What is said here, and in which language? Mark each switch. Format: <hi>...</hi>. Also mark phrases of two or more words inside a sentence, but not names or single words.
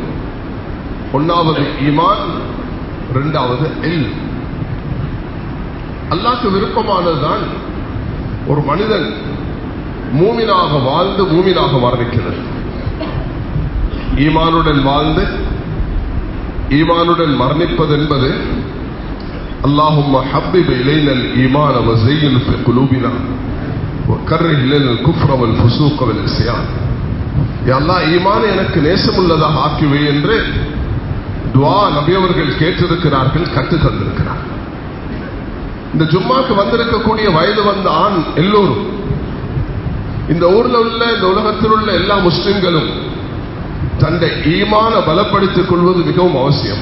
<ta>ஒன்னாவது ஈமான், 2வது இல்ம். அல்லாஹ்க்கு விருப்பமானதுதான் ஒரு மனிதன் மூமினாக வாழ்ந்து மூமினாக மரணிக்கிறது. ஈமானுடன் வாழ்ந்து ஈமானுடன் மரணிப்பது என்பது</ta> <ar>اللهم حبب إلينا الإيمان وزين في قلوبنا وكره إلينا الكفر والفسوق والعصيان.</ar> <ta>யா அல்லாஹ் ஈமானை எனக்கு நேசமுள்ளதாக ஆக்கிவை என்று துஆ நபி அவர்கள் கேட்டிருக்கிறார்கள், கற்று தந்திருக்கிறார்கள். இந்த ஜும்மாக்கு வந்திருக்கக்கூடிய வயது வந்த ஆண் எல்லோரும், இந்த ஊர்ல உள்ள இந்த உலகத்தில் உள்ள எல்லா முஸ்லிம்களும் தன்னை ஈமான பலப்படுத்திக் கொள்வது மிகவும் அவசியம்.</ta>